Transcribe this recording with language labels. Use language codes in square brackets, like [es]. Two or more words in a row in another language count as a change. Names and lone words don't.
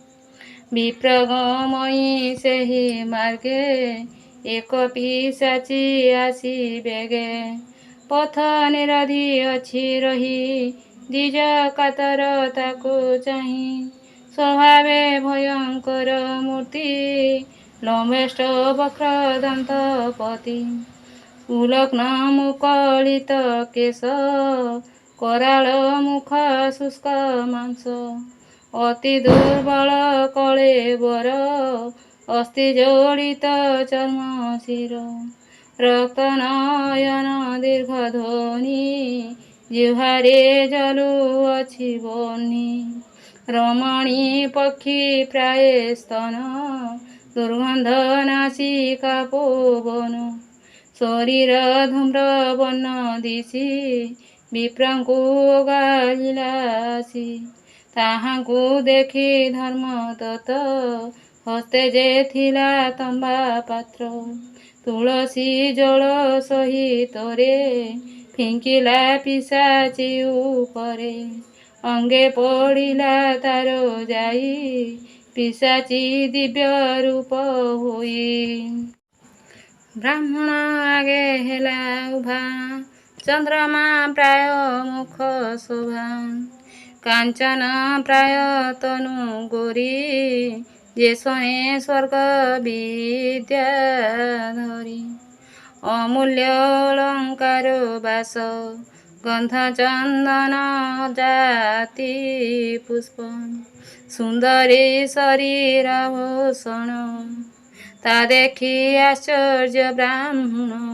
[or] ବିପ୍ରଗମୟୀ ସେହି ମାର୍ଗେ ଏକ ପିଶାଚୀ ଆସୀ ବେଗେ ପଥ ନିରଧି ଅଛି ରହୀ ଦ୍ୱିଜ କାତର ତାକୁ ଚାହି ସ୍ୱଭାବେ ଭୟଙ୍କର ମୂର୍ତ୍ତି ଲମ୍ବେଷ୍ଟ ବକ୍ର ଦନ୍ତ ପତି ଉଲଗ୍ନ ମୁକଳିତ କେଶ କରାଳ ମୁଖ ଶୁଷ୍କ ମାଂସ ଅତି ଦୁର୍ବଳ କଳେବର ଅସ୍ଥି ଜୋଡ଼ିତ ଚର୍ମ ଶିର ରକ୍ତ ନୟନ ଦୀର୍ଘ ଧ୍ୱନି ଜିହ୍ୱାରେ ଜଳୁ ଅଛି ବହ୍ନି ରମଣୀ ପକ୍ଷୀ ପ୍ରାୟ ସ୍ତନ ଦୁର୍ଗନ୍ଧ ନାସିକା ପବନ ଶରୀର ଧୂମ୍ର ବର୍ଣ୍ଣ ଦିଶି ବିପ୍ରଙ୍କୁ ଗାଳିଲାସୀ ତାହାଙ୍କୁ ଦେଖି ଧର୍ମଦତ୍ତ ହସ୍ତେ ଯେ ଥିଲା ତମ୍ବା ପାତ୍ର ତୁଳସୀ ଜଳ ସହିତରେ ଫିଙ୍କିଲା ପିଶାଚୀ ଉପରେ ଅଙ୍ଗେ ପଡ଼ିଲା ତାର ଯାଇ ପିଶାଚୀ ଦିବ୍ୟ ରୂପ ହୋଇ ବ୍ରାହ୍ମଣ ଆଗେ ହେଲା ଉଭା ଚନ୍ଦ୍ରମା ପ୍ରାୟ ମୁଖ ଶୋଭା କାଞ୍ଚନ ପ୍ରାୟ ତନୁ ଗୋରୀ ଯେ ସୋଏ ସ୍ୱର୍ଗ ବିଦ୍ୟା ଧରୀ ଅମୂଲ୍ୟ ଅଳଙ୍କାର ବାସ ଗନ୍ଧ ଚନ୍ଦନ ଜାତି ପୁଷ୍ପ ସୁନ୍ଦରୀ ଶରୀର ଭୂଷଣ ତା ଦେଖୀ ଆଶ୍ଚର୍ଯ୍ୟ ବ୍ରାହ୍ମଣ